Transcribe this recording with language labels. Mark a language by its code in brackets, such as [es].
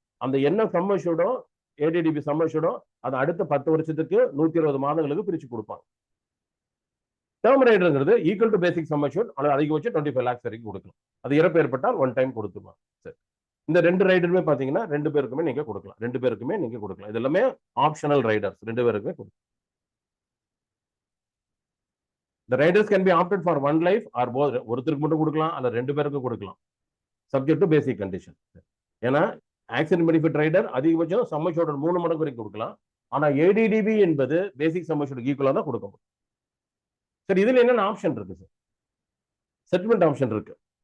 [ta] அந்த என்ன some அஷ்யூர்டோ ATTP some அஷ்யூர்டோ அது அடுத்த 10 வருஷத்துக்கு 120 மாதங்களுக்கு பிரிச்சு கொடுப்பாங்க. Term ரைடர்ங்கிறது equal to basic some assured அல்லது அதிகபட்சம் 25 lakhs வரைக்கும் கொடுக்கலாம். அது இறப்பு ஏற்பட்டால் ஒன் டைம் கொடுத்துருவாங்க. சரி, இந்த 2 ரைடருமே பாத்தீங்கன்னா 2 பேருக்குமே நீங்க கொடுக்கலாம், 2 பேருக்குமே நீங்க கொடுக்கலாம். இது எல்லாமே ஆப்ஷனல் ரைடர்ஸ், 2 பேருக்குமே கொடுக்கலாம். [en] The riders can be opted for one life or both. [ta] ஒருத்தருக்கு மட்டும் கொடுக்கலாம் அல்ல 2 பேருக்கு கொடுக்கலாம், சப்ஜெக்ட் டு பேசிக் கண்டிஷன். ஏன்னா ஆக்சிடென்ட் பெனிஃபிட் ரைடர் அதிகபட்சம் சம் அஷ்யூர்ட் 3 மடங்கு வரைக்கும் கொடுக்கலாம். ஆனா ஏடிடிபி என்பது பேசிக் சம் அஷ்யூர்ட் ஈக்குவலா தான் கொடுக்க முடியும். சரி, இதுல என்னென்ன ஆப்ஷன் இருக்கு சார்? செட்டில்மெண்ட் ஆப்ஷன் இருக்கு.